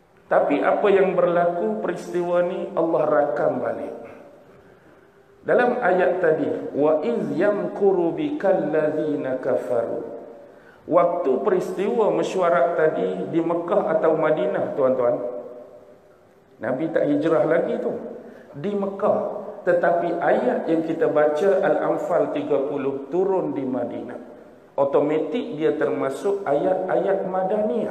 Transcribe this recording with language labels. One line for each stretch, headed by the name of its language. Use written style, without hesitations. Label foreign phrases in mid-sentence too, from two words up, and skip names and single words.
Malay: Tapi apa yang berlaku peristiwa ni Allah rakam balik. Dalam ayat tadi,
Arabic: wa iz yamkuru bikal ladzina kafaru.
Malay: Waktu peristiwa mesyuarat tadi di Mekah atau Madinah, tuan-tuan. Nabi tak hijrah lagi tu. Di Mekah. Tetapi ayat yang kita baca Al-Anfal 30 turun di Madinah. Automatik dia termasuk ayat-ayat Madaniyah.